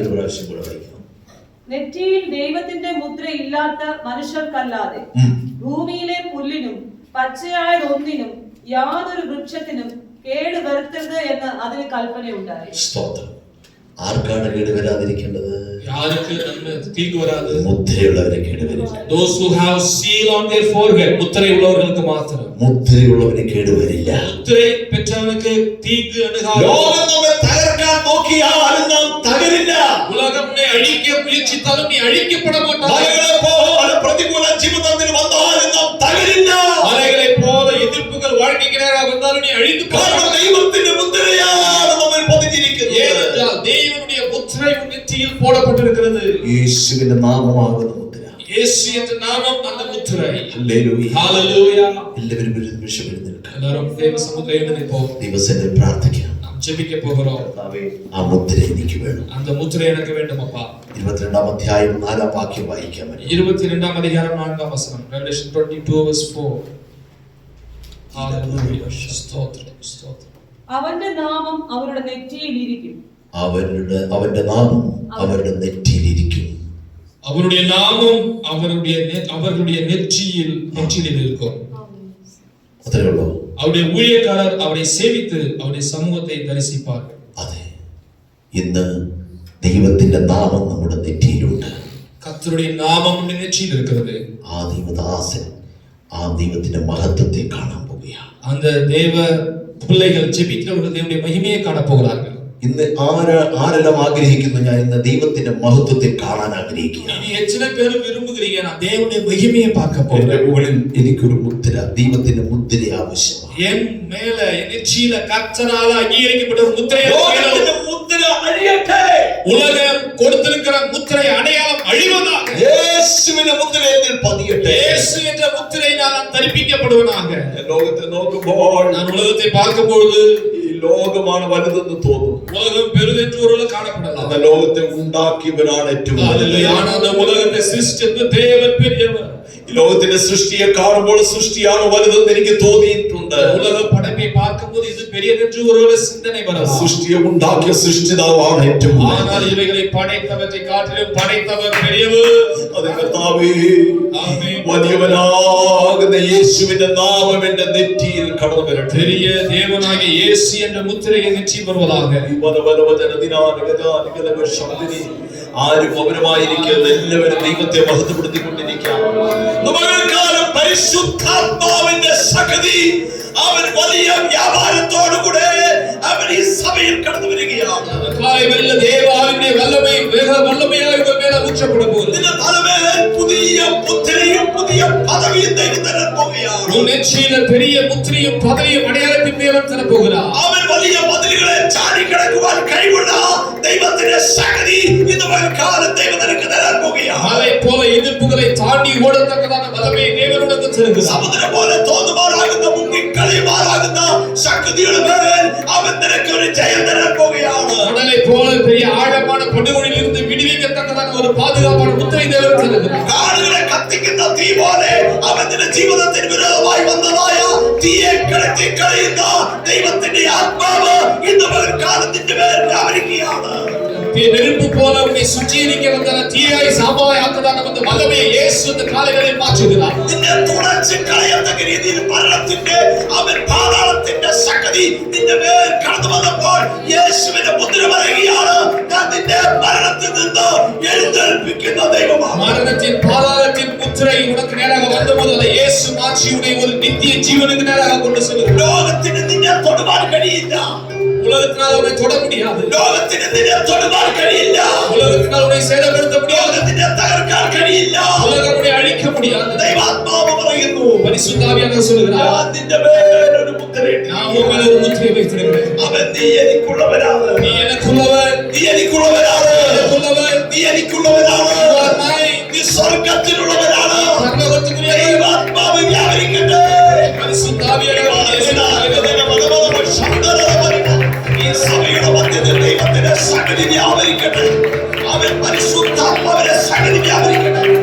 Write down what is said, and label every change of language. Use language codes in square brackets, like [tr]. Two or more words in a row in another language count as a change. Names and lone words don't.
[ml] ഒരു പ്രാവശ്യം കൂടെ വായിക്കണം. നെറ്റിയിൽ ദൈവത്തിന്റെ മുദ്രയില്ലാത്ത മനുഷ്യർക്കല്ലാതെ ഭൂമിയിലെ പുല്ലിനും പച്ചയായ ഒന്നിനും യാതൊരു വൃക്ഷത്തിനും കേടുവരുത്തരുത് എന്ന് അതിന് കൽപ്പനയുണ്ടായി. സ്തോത്രം. ആർക്കാണ് കേട് വരാതിരിക്കേണ്ടത്? [ta] யாருக்கு தீங்கு வராது? [ml] മുദ്രയുള്ളവരെ കേട് വരില്ല. [en] Those who have seal on their forehead, [ta] முத்திரை உள்ளவர்களுக்கு மாத்திரம். [ml] മുദ്രയുള്ളവരെ കേട് വരില്ല. [ta] முத்திரை பெற்றவனுக்கு தீங்கு அணுகாது. [ml] ലോകം നമ്മെ തകർക്കാൻ നോക്കിയാലും നാം തകരില്ല. [ta] உலகம் நம்மை அழிக்க முயற்சித்தாலும் நீ அழிக்கப்பட மாட்டாய். [ml] മലകളെ പോലെ പ്രതികൂല ജീവിതത്തിൽ വന്നാലും നാം തകരില്ല. [ta] மலைகளை போல எதிர்ப்புகள் வாழ்க்கைக்கு நேராக வந்தாலும் நீ அழிந்து [ml] കാരണം ദൈവത്തിന്റെ മുദ്രയാണ് നമ്മിൽ പതിഞ്ഞിരിക്കുന്നത്. [ta] ஏனென்றால் தேவனுடைய முத்திரை உன் நெற்றியில் போடப்பட்டிருக்கிறது. [ml] യേശുവിന്റെ നാമമാകുന്ന മുദ്ര. [ta] இயேசு என்ற நாமம் அந்த முத்திரை. [ml] ഹല്ലേലൂയ. [ta] ஹalleluya. [ml] എല്ലാവരും ഒരു നിമിഷം എഴുന്നേൽക്കാം. [ta] எல்லாரும் தேவ சமூகத்தில் நிற்போம். [ml] ദൈവസന്നിധിയിൽ പ്രാർത്ഥിക്കാം. [ta] நாம் ஜெபிக்க போகிறோம். [ml] ആ മുദ്ര എനിക്ക് വേണം. [ta] அந்த முத்திரை எனக்கு வேண்டும் அப்பா. [ml] 22-ാം അധ്യായം 4-ാം വാക്യം വായിക്കാം. 22-ാം അധികാരം 4-ാം വചനം. [en] Revelation 22 verse 4. [ml] ഹല്ലേലൂയ. സ്തോത്രം സ്തോത്രം. അവന്റെ നാമം അവരുടെ നെറ്റിയിൽ ഇരിക്കും. അവന്റെ നാമം അവരുടെ നെറ്റിയിലിരിക്കും. [ta] அவருடைய நாமம் அவர்களுடைய நெற்றியில் இருக்கும். [ml] അത്രേ ഉള്ളൂ. [ta] அவருடைய ஊழியக்காரர் அவரை சேவித்து அவருடைய சமூகத்தை தரிசிப்பார்கள். [ml] അതെ, ഇന്ന് ദൈവത്തിന്റെ നാമം നമ്മുടെ നെറ്റിയിലുണ്ട്. [ta] கர்த்தருடைய நாமம் நம்முடைய நெற்றியில் இருக்கிறது. [ml] ആ ദൈവദാസൻ ആ ദൈവത്തിന്റെ മഹത്വത്തെ കാണാൻ പോവുകയാണ്. [ta] அந்த தேவ பிள்ளைகள் ஜெபிக்கிறவர்கள் தேவனுடைய மகிமையை காண போகிறார்கள். [ml] ഇന്ന് ആരെല്ലാം ആഗ്രഹിക്കുന്നു? ഞാൻ ഇന്ന് ദൈവത്തിന്റെ മഹത്വത്തെ കാണാൻ ആഗ്രഹിക്കുകയാണ്. ഇനി എത്ര പേർ വിരുമ്പുகிறீங்க? [ta] நான் தேவனுடைய மகிமையை பார்க்க போறேன். [ml] എന്റെ മുകളിൽ എനിക്കൊരു മുദ്ര, ദൈവത്തിന്റെ മുദ്ര ആവശ്യമാണ്. [ta] என் மேல என் நெற்றியில கர்த்தரால் அங்கீகரிக்கப்பட்ட ஒரு முத்திரை [ml] ലോകത്തിന്റെ മുദ്ര അഴിയട്ടെ. [ta] உலகம் கொடுத்திருக்கிற முத்திரை அடையாளம் அழிவதாக. [ml] യേശുവിന്റെ മുദ്ര എന്നിൽ പതിയട്ടെ. [ta] இயேசு என்ற முத்திரையினால் நான் தரிப்பிக்கப்படுவனாக. [ml] ലോകത്തെ നോക്കുമ്പോൾ [ta] நான் உலகத்தை பார்க்கும்போது [ml] ഈ ലോകമാണ് വലുതെന്ന് തോന്നും. [ta] உலகம் பெரிதென்று ஒரு காணப்படலாம். [ml] அந்த ലോകത്തെ ഉണ്ടാക്കിയവനാണ് ഏറ്റവും വലുത്. [ta] ஆனால் அந்த உலகத்தை சிருஷ்டித்த தேவன் பெரியவர். [ml] ഈ ലോകത്തിന്റെ സൃഷ്ടിയെ കാണുമ്പോൾ സൃഷ്ടിയാണ് വലുതെന്ന് എനിക്ക് തോന്നിയിട്ടുണ്ട്. [ta] உலக படைப்பை பார்க்கும்போது இது பெரியதென்று ஒரு சிந்தனை வரலாம். [ml] സൃഷ്ടിയെ ഉണ്ടാക്കിയ സൃഷ്ടിതാവാണ് ഏറ്റവും വലുത്. [ta] ஆனால் இவைகளை படைத்தவற்றை காட்டிலும் படைத்தவர் பெரியவர். [ml] അത് കർത്താവേ, [ta] ஆமென். [ml] വലിയവനാകുന്ന യേശുവിന്റെ നാമം എന്റെ നെറ്റിയിൽ കടന്നു വരട്ടെ. [ta] பெரிய தேவனாகிய இயேசு என்ற முத்திரையை நெற்றி வருவதாக. [ml] ആരും മൗനമായിരിക്കരുത്. എല്ലാവരും ദൈവത്തെ മഹത്വപ്പെടുത്തിക്കൊണ്ടിരിക്കാം. പരിശുദ്ധാത്മാവിന്റെ ശക്തി അവൻ വലിയ വ്യാപാരത്തോടുകൂടെ അവൻ ഈ സഭയിൽ കടന്നു വരികയാണ്. [ta] தேவாவினுடைய வல்லமை வேக வல்லமையாக உங்கள் மேல ஊற்றப்பட போகிறது. [ml] നിന്റെ തലമേൽ പുതിയ മുദ്രയും പുതിയ പദവിയും ദൈവം തരാൻ പോവുകയാണ്. [ta] உன் நெற்றியில பெரிய முத்திரையும் பதவியும் அடையாளத்தையும் தேவன் தர போகிறார். [ml] അവൻ വലിയ മതിലുകളെ ചാടിക്കടക്കുവാൻ കഴിവുള്ള ദൈവത്തിന്റെ ശക്തി ഇന്ന് കാലം ദൈവം നിനക്ക് തരാൻ പോവുകയാണ്. മലയെ പോലെ എതിർപ്പുകളെ താണ്ടി ഓടത്തക്കതാണ് വല്ലമയെ ദൈവം നിനക്ക് തരുന്നത്. സമുദ്രം പോലെ തോന്നുമാറാകുന്ന മുങ്ങിക്കളിയുമാറാകുന്ന ശക്തിയുടെ മേൽ അവൻ നിനക്ക് ഒരു ജയം തരാൻ പോവുകയാണ്. [ta] கடலை போல பெரிய ஆழமான படுகொலியில் இருந்து விடுவிக்கத்தக்கதான ஒரு பாதுகாப்பான முத்திரை தேவன் தருகிறார். [ml] കാടുകളെ കത്തിക്കുന്ന തീ പോലെ അവൻ നിന്റെ ജീവിതത്തിന് വിരോധമായി വന്നതായ തീയെ കടത്തി കളയുന്ന ദൈവത്തിന്റെ ആത്മാവ് ഇന്ന് കാലത്തിന്റെ മേൽ വ്യാപരിക്കുകയാണ്. [ta] நெருப்பு போல உன்னை சுற்றியிருக்க வந்த தீயாய் சாம்பலாய் ஆக்குதான அந்த வல்லமையை இயேசு இந்த காலங்களில் மாற்றுகிறார். [ml] നിന്നെ തുളച്ച് കളയത്തക്ക രീതിയിൽ മരണത്തിന്റെ അവൻ പാതാളത്തിന്റെ ശക്തി നിന്റെ മേൽ കടന്നു വന്നപ്പോൾ യേശുവിന്റെ മുദ്ര പറയുകയാണ്, ഞാൻ നിന്നെ മരണത്തിൽ നിന്ന് എഴുന്നേൽപ്പിക്കുന്ന ദൈവമാണ്. [ta] மரணத்தின் பாதாளத்தின் முத்திரை உனக்கு நேராக வந்தபோது அதை இயேசு மாற்றி உன்னை ஒரு நித்திய ஜீவனுக்கு நேராக கொண்டு செல்கிறார். [ml] ലോകത്തിന് നിന്നെ തൊടുവാൻ കഴിയില്ല. [ta] உலகத்தினால் உன்னை தொட முடியாது. [ml] ലോകത്തിന് നിന്നെ തൊടുവാൻ കഴിയില്ല. [ta] உலகத்தினால் உன்னை சேதப்படுத்த முடியாது. [ml] ലോകത്തിനെ തകർക്കാൻ കഴിയില്ല. [ta] உலகம் உன்னை அழிக்க முடியாது. [ml] ദൈവാത്മാവ് പറയുന്നു, [ta] பரிசுத்தாவியானவர் சொல்கிறார், [ml] ഞാൻ നിന്റെ മേലൊരു മുദ്രയിട്ട് [ta] நான் உன் மேல ஒரு முத்திரை வைத்திருக்கிறேன். [ml] അവൻ നീ എനിക്കുള്ളവനാണ്, [ta] நீ எனக்குள்ளவன், [ml] നീ എനിക്കുള്ളവനാണ്, [ta] எனக்குள்ளவൻ, [ml] നീ എനിക്കുള്ളവനാണ്, [en] you are mine. [ml] നീ സ്വർഗ്ഗത്തിലുള്ളവനാണ്. [ta] பரலோகத்துக்குரியவன். [ml] ദൈവാത്മാവ് വ്യാപരിക്കട്ടെ. [ta] பரிசுத்தாவியானவர் [ml] ഈ സഭയുടെ മധ്യത്തിൽ ദൈവത്തിന്റെ സകലി വ്യാപരിക്കട്ടെ. അവൻ പരിശുദ്ധാത്മാവിന്റെ സകലി വ്യാപരിക്കട്ടെ.